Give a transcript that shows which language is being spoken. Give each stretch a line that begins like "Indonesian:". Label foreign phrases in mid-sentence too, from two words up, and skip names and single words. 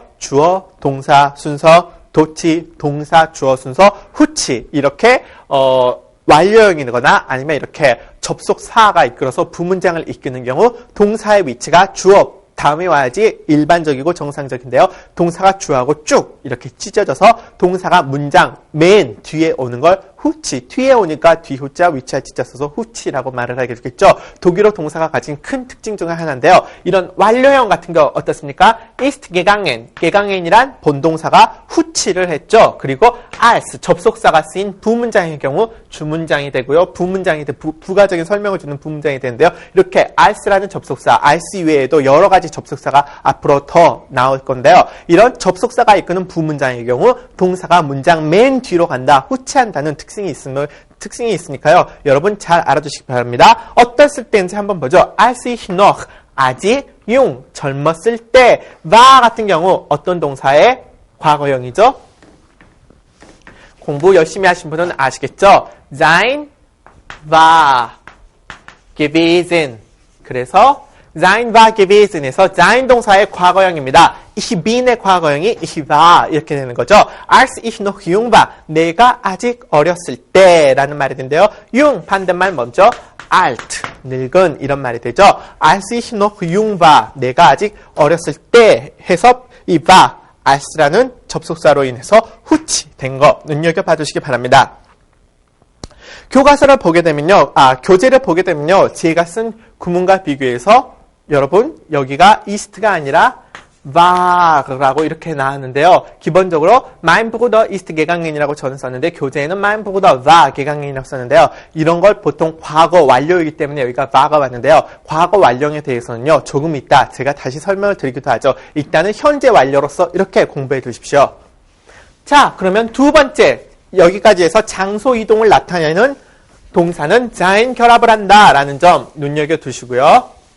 Korean: 주어, 동사, 순서, 도치, 동사, 주어, 순서, 후치 이렇게 완료형이거나 아니면 이렇게 접속사가 이끌어서 부문장을 이끄는 경우 동사의 위치가 주어 다음에 와야지 일반적이고 정상적인데요. 동사가 주어하고 쭉 이렇게 찢어져서 동사가 문장 맨 뒤에 오는 걸 후치, 뒤에 오니까 뒤 후자 위치에 찢어 써서 후치라고 말을 하게 되겠죠. 독일어 동사가 가진 큰 특징 중에 하나인데요. 이런 완료형 같은 거 어떻습니까?
German: ist gegangen,
Korean: gegangen이란 본동사가 후치를 했죠. 그리고 als, 접속사가 쓰인 부문장의 경우 주문장이 되고요. 부문장이 부가적인 설명을 주는 부문장이 되는데요. 이렇게 als라는 접속사, als 이외에도 여러 가지 접속사가 앞으로 더 나올 건데요. 이런 접속사가 이끄는 부문장의 경우 동사가 문장 맨 뒤로 간다, 후치한다는 특징이 있으니까요. 여러분 잘 알아두시기 바랍니다. 어땠을 때인지 한번 보죠.
German: als ich noch,
Korean: 아직 jung, 젊었을 때, war 같은 경우 어떤 동사의 과거형이죠? 공부 열심히 하신 분은 아시겠죠?
German: sein, war, gewesen.
Korean: 그래서
German: sein war gewesen
Korean: 에서 sein 동사의 과거형입니다.
German: ich bin
Korean: 의 과거형이
German: ich war
Korean: 이렇게 되는 거죠.
German: als ich noch jung war,
Korean: 내가 아직 어렸을 때라는 말이 되는데요. jung 반대말 먼저 alt, 늙은 이런 말이 되죠.
German: als ich noch jung war,
Korean: 내가 아직 어렸을 때 해서 이 war, als라는 접속사로 인해서 후치된 거 눈여겨봐 주시기 바랍니다. 교과서를 보게 되면요, 교재를 보게 되면요, 제가 쓴 구문과 비교해서 여러분 여기가 ist가 아니라 war라고 이렇게 나왔는데요. 기본적으로
German: mein Bruder ist gegangen
Korean: 이라고 저는 썼는데 교재에는
German: mein Bruder war gegangen
Korean: 이라고 썼는데요. 이런 걸 보통 과거 완료이기 때문에 여기가 war가 왔는데요. 과거 완료에 대해서는요, 조금 이따 제가 다시 설명을 드리기도 하죠. 일단은 현재 완료로서 이렇게 공부해 두십시오. 자, 그러면 두 번째, 여기까지 해서 장소 이동을 나타내는 동사는 sein 결합을 한다라는 점 눈여겨두시고요.